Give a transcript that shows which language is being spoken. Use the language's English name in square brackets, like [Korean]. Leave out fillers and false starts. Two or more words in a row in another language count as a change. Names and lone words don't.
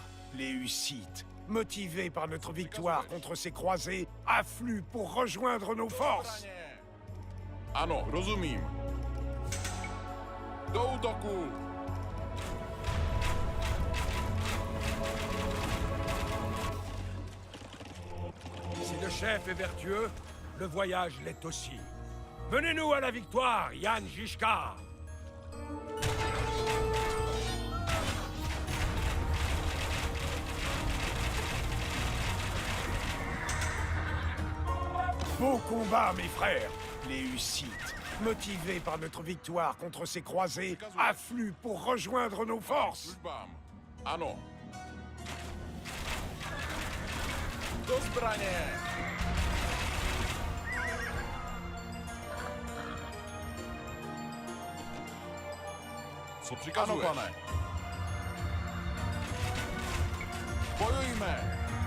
[French] Les Hussites, motivés par notre victoire contre ces croisés, affluent pour rejoindre nos forces. [Czech] Ano, rozumím. Do útoku! [French] Si le chef est vertueux, le voyage l'est aussi. Menez-nous à la victoire, Jan Žižka! Beau combat, mes frères. Les Hussites, motivés par notre victoire contre ces croisés, affluent pour rejoindre nos forces. [Czech] Službám. Ano. Do zbraně! Co Ano, přikazuješ? pane. Bojujme!